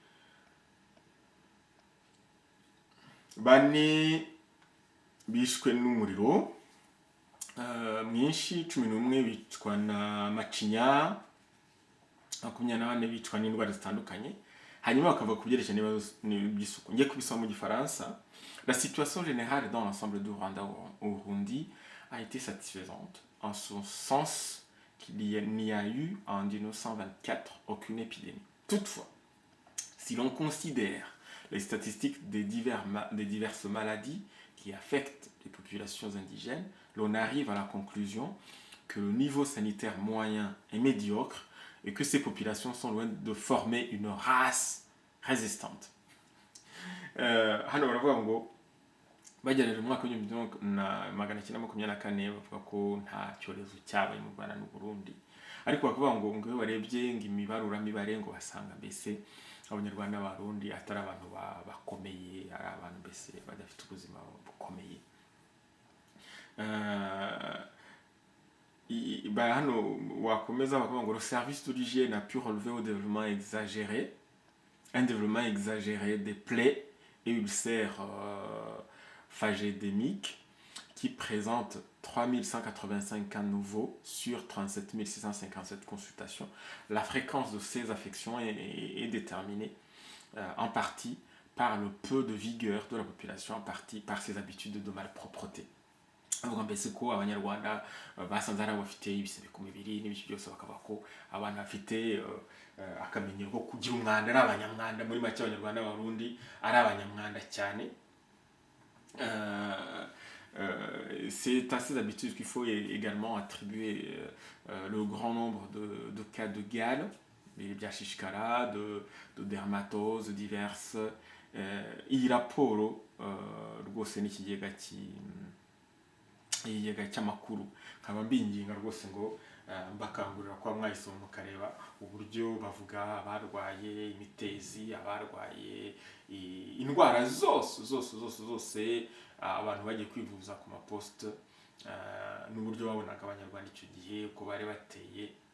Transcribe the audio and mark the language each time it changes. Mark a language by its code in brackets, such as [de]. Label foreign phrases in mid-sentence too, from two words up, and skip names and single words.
[rw] 4 bishwe n'umuriro mwinshi, 11 bicwa na macinya, 24 bicwa n'indwara zitandukanye. Hanyuma bakavuga ku byerekeranye n'isuku. Ngiye kubisoma mu Gifaransa. [fr] La situation générale dans l'ensemble du Rwanda au Burundi a été satisfaisante, en ce sens qu'il n'y a eu en 1924 aucune épidémie. Toutefois, si l'on considère les statistiques des diverses maladies qui affectent les populations indigènes, l'on arrive à la conclusion que le niveau sanitaire moyen est médiocre et que ces populations sont loin de former une race résistante. [rw] Hano baravuga ngo bagereje mu mwaka w'1924 bavuga ko nta cyorezo cyabaye mu Rwanda n'u Burundi, ariko bakavuga ngo iyo barebye imibaruramibare ngo basanga mbese abanyarwanda n'abarundi atari abantu bakomeye, ari abantu mbese badafite ubuzima bukomeye. Hano wakomeza bakavuga ngo [fr] le service de l'hygiène a pu relever un développement exagéré des plaies et ulcères phagédémiques qui présente 3185 cas nouveaux sur 37 657 consultations. La fréquence de ces affections est déterminée en partie par le peu de vigueur de la population, en partie par ses habitudes de malpropreté. [rw] avuga mbese ko abanyarwanda basanze ari abafite ibisebe ku mibiri n'ibiki byose bakavuga ko abantu bafite akamenyero ko kugira umwanda ari abanyamwanda. Muri make abanyarwanda n'abarundi ari abanyamwanda cyane. [fr] C'est à ces habitudes qu'il faut également attribuer le grand nombre de cas de gale, [rw] bya shishikara, [fr] de dermatose diverses. [rw] Iyi raporo rwose n'ikigega cy'amakuru nkaba mbinginga rwose ngo mbakangurira kwa mwayisoma mukareba uburyo bavuga abarwaye imitezi, abarwaye indwara zose abantu bagiye kwivuza ku maposite, n'uburyo babonaga abanyarwanda icyo gihe uko bari bateye,